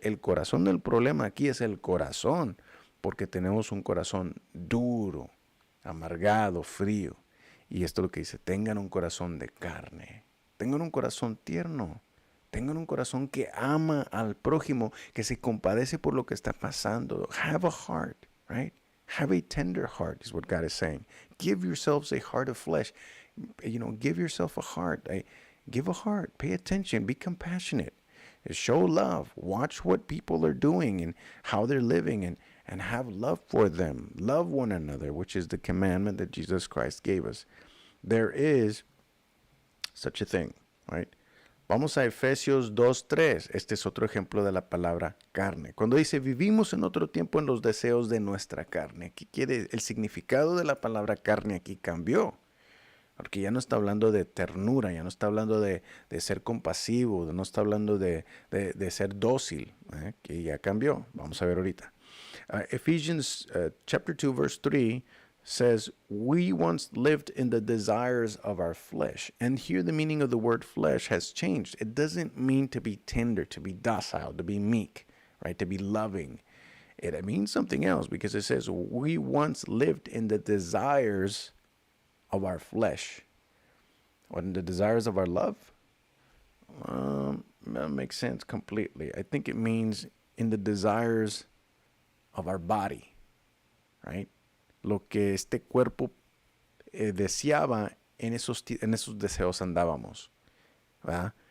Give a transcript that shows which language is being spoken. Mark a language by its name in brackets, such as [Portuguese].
[Spanish] El corazón del problema aquí es el corazón, porque tenemos un corazón duro, amargado, frío. Y esto es lo que dice, tengan un corazón de carne, tengan un corazón tierno, tengan un corazón que ama al prójimo, que se compadece por lo que está pasando. [English] Have a heart, right? Have a tender heart is what God is saying. Give yourselves a heart of flesh. Give yourself a heart. Give a heart. Pay attention. Be compassionate. Show love. Watch what people are doing and how they're living and have love for them. Love one another, which is the commandment that Jesus Christ gave us. There is such a thing, right? [Spanish] Vamos a Efesios 2:3. Este es otro ejemplo de la palabra carne. Cuando dice, vivimos en otro tiempo en los deseos de nuestra carne. ¿Qué quiere? El significado de la palabra carne aquí cambió. Porque ya no está hablando de ternura, ya no está hablando de ser compasivo, no está hablando de ser dócil, que ya cambió. Vamos a ver ahorita. [English] Ephesians chapter 2, verse 3 says, we once lived in the desires of our flesh. And here the meaning of the word flesh has changed. It doesn't mean to be tender, to be docile, to be meek, right? To be loving. It means something else because it says, we once lived in the desires of our flesh. Or in the desires of our love? That makes sense completely. I think it means in the desires of our body, right? [Spanish] Lo que este cuerpo deseaba, en esos deseos andábamos, ¿verdad?